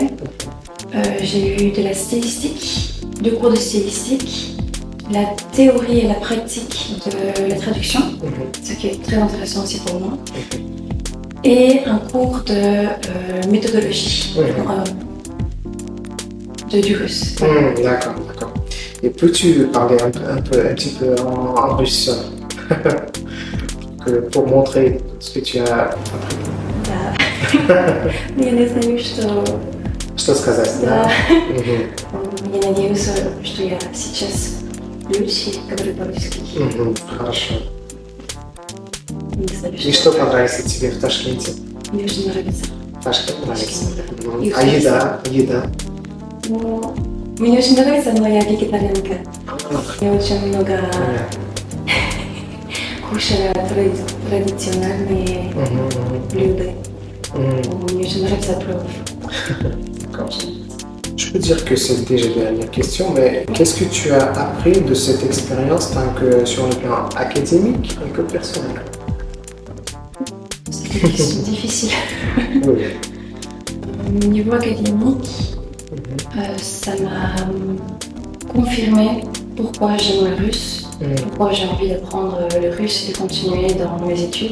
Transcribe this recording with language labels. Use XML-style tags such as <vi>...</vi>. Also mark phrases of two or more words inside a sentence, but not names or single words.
<fr>J'ai eu de la stylistique, 2 cours de stylistique, la théorie et la pratique de la traduction, ce qui est très intéressant aussi pour moi, et un cours de méthodologie du russe. D'accord, d'accord. Et peux-tu parler un petit peu en russe pour montrer ce que tu as appris?</fr> <ru>Да. Я не знаю, Что сказать? Да. Я надеюсь, что я сейчас лучше говорю по-русски. Хорошо. Не знаю, И что понравится тебе в Ташкенте? Мне очень нравится. Ташкент нравится. И А еда? Еда? Ну, мне очень нравится, но я вегетарианка. Я очень много кушала традиционные блюда. Мне очень нравится плов.</ru> <fr>Je peux dire que c'est déjà la dernière question, mais qu'est-ce que tu as appris de cette expérience tant que sur le plan académique et que personnel? C'est une question difficile. Oui. Au niveau académique, ça m'a confirmé pourquoi j'aime le russe, pourquoi j'ai envie d'apprendre le russe et de continuer dans mes études.</fr>